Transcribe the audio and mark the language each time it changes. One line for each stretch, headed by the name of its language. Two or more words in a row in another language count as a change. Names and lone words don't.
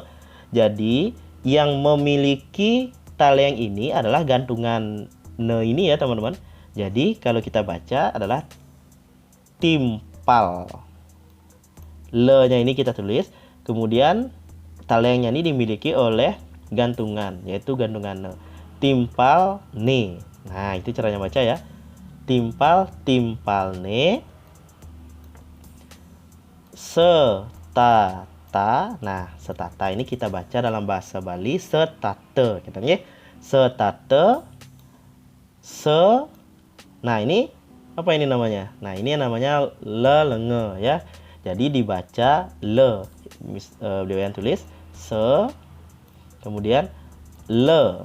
Indonesian: Jadi yang memiliki taleng ini adalah gantungan ne ini ya teman-teman. Jadi kalau kita baca adalah timpal. Le-nya ini kita tulis, kemudian talengnya ini dimiliki oleh gantungan, yaitu gantungan ne.
Balinese: Timpal ne.
Indonesian: Nah, itu caranya baca ya.
Balinese: Timpal, timpal ne. Setata.
Indonesian: Nah, setata ini kita baca dalam bahasa Bali setate. Kita nih setate. Se. Nah, ini apa ini namanya? Nah, ini namanya lelenge ya. Jadi dibaca le. Beliau yang tulis se, kemudian le.